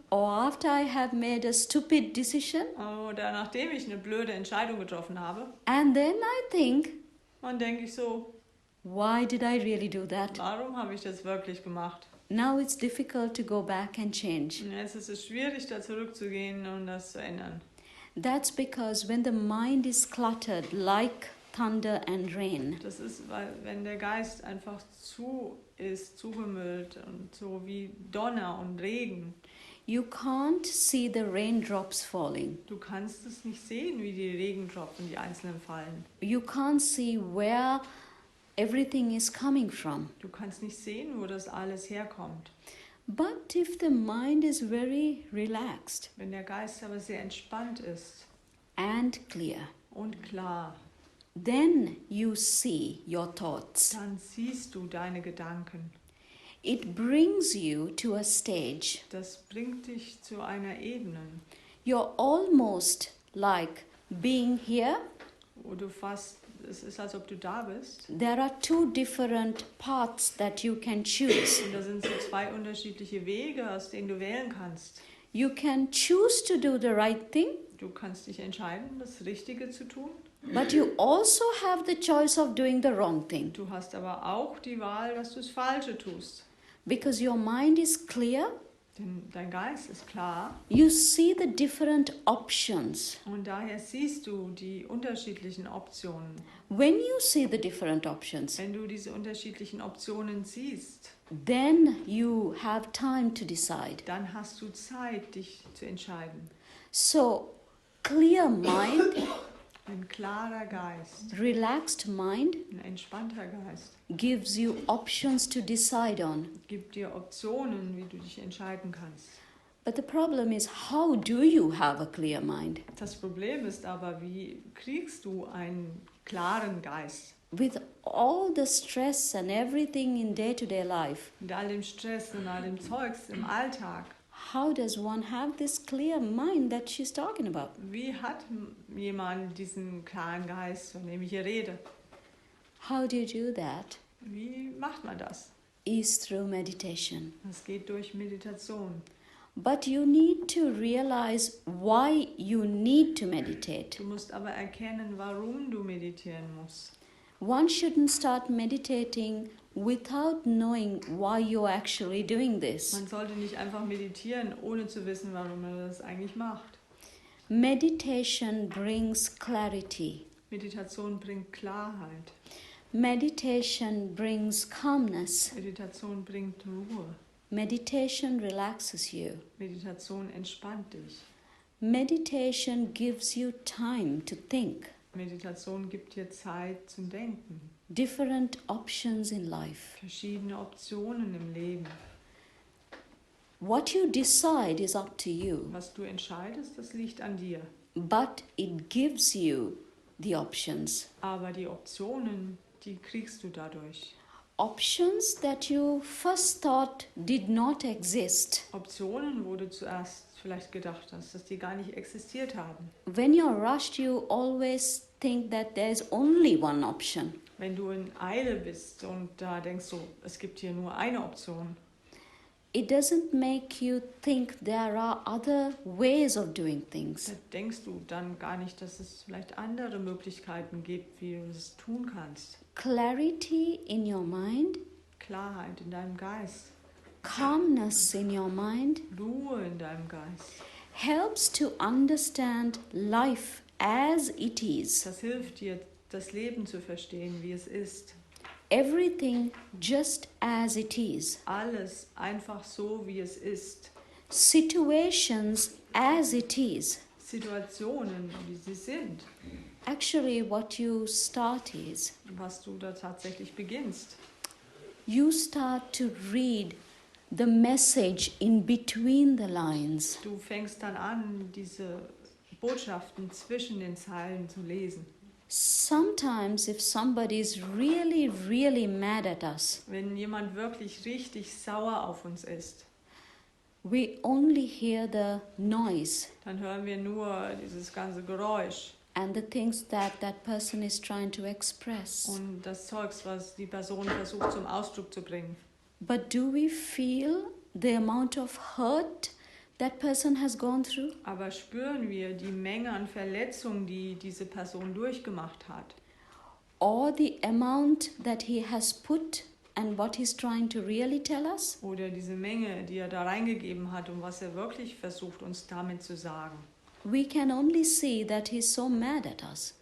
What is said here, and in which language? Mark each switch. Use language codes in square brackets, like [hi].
[en] or after I have made a stupid decision, [de] oder nachdem ich eine blöde Entscheidung getroffen habe. [en] and then I think, [de] Und denke ich so, [en] why did I really do that? [de] warum habe ich das wirklich gemacht? [en] Now it's difficult to go back and change. [de] Und jetzt ist es schwierig, da zurückzugehen und das zu ändern. [en] That's because when the mind is cluttered like thunder and rain, [de] Das ist, weil wenn der Geist einfach zugemüllt und so wie Donner und Regen, [en] you can't see the raindrops falling. [de] du kannst es nicht sehen, wie die Regentropfen, die einzelnen fallen. [en] You can't see where everything is coming from. [de] Du kannst nicht sehen, wo das alles herkommt. [en] But if the mind is very relaxed [de] Wenn der Geist aber sehr entspannt ist [en] and clear, [de] und klar, [en] then you see your thoughts. [de] dann siehst du deine Gedanken. [en] It brings you to a stage. [de] Das bringt dich zu einer Ebene, [en] You're almost like being here. [de] wo du fast, es ist, als ob du da bist. [en] There are two different paths that you can choose. [de] Und da sind so zwei unterschiedliche Wege, aus denen du wählen kannst. [en] You can choose to do the right thing, [de] Du kannst dich entscheiden, das Richtige zu tun. [en] but you also have the choice of doing the wrong thing. [de] Du hast aber auch die Wahl, dass du das Falsche tust. [en] Because your mind is clear, [de] Denn dein Geist ist klar [en] you see the different options. [de] und daher siehst du die unterschiedlichen Optionen. [en] When you see the different options, [de] Wenn du diese unterschiedlichen Optionen siehst, [en] then you have time to decide. [de] dann hast du Zeit, dich zu entscheiden. [en] So, clear mind, [de] Ein klarer Geist, [en] relaxed mind [de] ein entspannter Geist [en] gives you options to decide on. [de] gibt dir Optionen, wie du dich entscheiden kannst. [en] But the problem is, how do you have a clear mind? [de] Das Problem ist aber, wie kriegst du einen klaren Geist? [en] With all the stress and everything in day-to-day life, [de] Mit all dem Stress und all dem Zeugs im Alltag. [en] how does one have this clear mind that she's talking about? [de] Wie hat jemand diesen klaren Geist, von dem ich hier rede? [en] How do you do that? [de] Wie macht man das? [en] is through meditation. [de] Das geht durch Meditation. [en] But you need to realize why you need to meditate. [de] Du musst aber erkennen, warum du meditieren musst. [en] One shouldn't start meditating without knowing why you're actually doing this. [de] Man sollte nicht einfach meditieren, ohne zu wissen, warum man das eigentlich macht. [en] Meditation brings clarity. [de] Meditation bringt Klarheit. [en] Meditation brings calmness. [de] Meditation bringt Ruhe. [en] Meditation relaxes you. [de] Meditation entspannt dich. [en] Meditation gives you time to think. [de] Meditation gibt dir Zeit zum Denken. [en] Different options in life. [de] Verschiedene Optionen im Leben. [en] What you decide is up to you, [de] Was du entscheidest, das liegt an dir. [en] but it gives you the options. [de] Aber die Optionen, die kriegst du dadurch. [en] Options that you first thought did not exist. [de] Optionen, wo du zuerst vielleicht gedacht hast, dass die gar nicht existiert haben. [en] When you're rushed, you always think that there's only one option. [de] Wenn du in Eile bist und da denkst du, es gibt hier nur eine Option, [en] It doesn't make you think there are other ways of doing things. [de] da denkst du dann gar nicht, dass es vielleicht andere Möglichkeiten gibt, wie du es tun kannst. [en] Clarity in your mind, [de] Klarheit in deinem Geist, [en] calmness in your mind [de] Ruhe in deinem Geist. [en] helps to understand life as it is. [de] Das hilft dir, das Leben zu verstehen, wie es ist. [en] Everything just as it is. [de] Alles einfach so, wie es ist. [en] Situations as it is. [de] Situationen, wie sie sind. [en] Actually, what you start is [de] Was du da tatsächlich beginnst. [en] you start to read the message in between the lines. [de] Du fängst dann an, diese Botschaften zwischen den Zeilen zu lesen. [en] Sometimes, if somebody is really, really mad at us, [de] Wenn jemand wirklich richtig sauer auf uns ist, [en] we only hear the noise [de] dann hören wir nur dieses ganze Geräusch [en] and the things that that person is trying to express. [de] und das Zeugs, was die Person versucht zum Ausdruck zu bringen. [en] But do we feel the amount of hurt that person has gone through? [de] Aber spüren wir die Menge an Verletzungen, die diese Person durchgemacht hat? [en] Or the amount that he has put and what he's trying to really tell us? [de] Oder diese Menge, die er da reingegeben hat und was er wirklich versucht, uns damit zu sagen? [en] We can only see that he's so mad at us.